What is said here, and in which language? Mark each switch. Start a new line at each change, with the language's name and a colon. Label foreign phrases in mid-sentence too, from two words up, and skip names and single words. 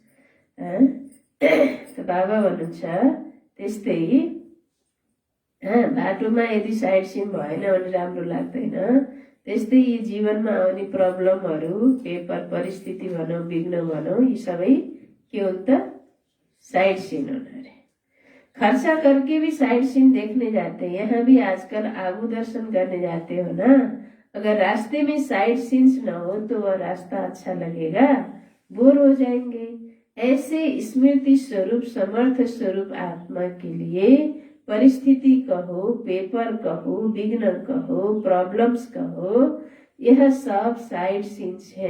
Nepali: त बाबा भन्नुहुन्छ त्यस्तै बाटोमा यदि
English: side scene
Nepali: भएन भने राम्रो लाग्दैन। त्यस्तै यी जीवनमा आउने प्रब्लमहरू, पेपर परिस्थिति भनौँ, विघ्न भनौँ, यी सबै के हुन् त?
English: side scene owner
Hindi: है। खर्चा करके भी
English: side scene
Hindi: देखने जाते हैं। यहाँ भी आजकल आगू दर्शन करने जाते हो ना, अगर रास्ते में
English: side scenes
Hindi: न हो तो वह रास्ता अच्छा लगेगा, बोर हो जाएंगे। ऐसे स्मृति स्वरूप समर्थ स्वरूप आत्मा के लिए परिस्थिति कहो, पेपर कहो, विघ्न कहो, प्रॉब्लम्स कहो, यह सब
English: side scenes
Hindi: है।